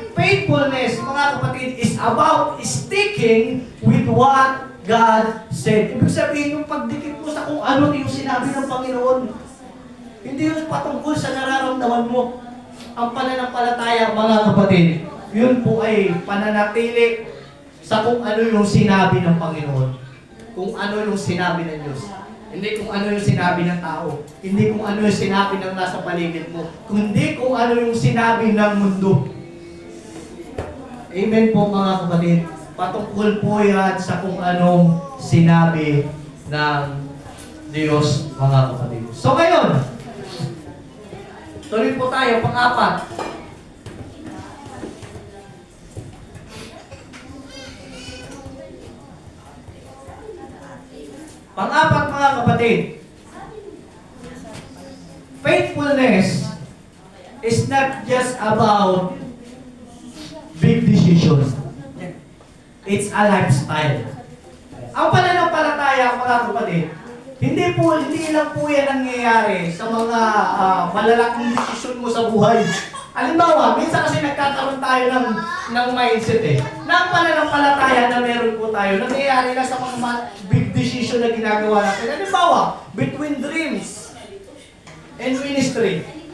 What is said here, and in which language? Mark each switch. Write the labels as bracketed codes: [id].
[en] Faithfulness, [tl] mga kapatid, [en] is about sticking with what God said. [tl] Ibig sabihin, yung pagdikit mo sa kung ano yung sinabi ng Panginoon, hindi yung patungkol sa nararamdaman mo. Ang pananampalataya, mga kapatid, yun po ay pananatili sa kung ano yung sinabi ng Panginoon. Kung ano yung sinabi ng Diyos. Hindi kung ano yung sinabi ng tao. Hindi kung ano yung sinabi ng nasa paligid mo. Kundi kung ano yung sinabi ng mundo. Amen po, mga kapatid. Patungkol po yan sa kung anong sinabi ng Diyos, mga kapatid. So ngayon, tuloy po tayo, pang-apat. Pang-apat, mga kapatid. [en] Faithfulness is not just about big decisions. It's a lifestyle. [tl] Ang pananampalataya, mga kapatid, hindi lang po yan nangyayari sa mga malalaking desisyon mo sa buhay. Halimbawa, minsan kasi nagkakaroon tayo ng mindset na ang pananampalataya na meron po tayo, nangyayari na sa mga big decision na ginagawa natin. Halimbawa, [en] between dreams and ministry.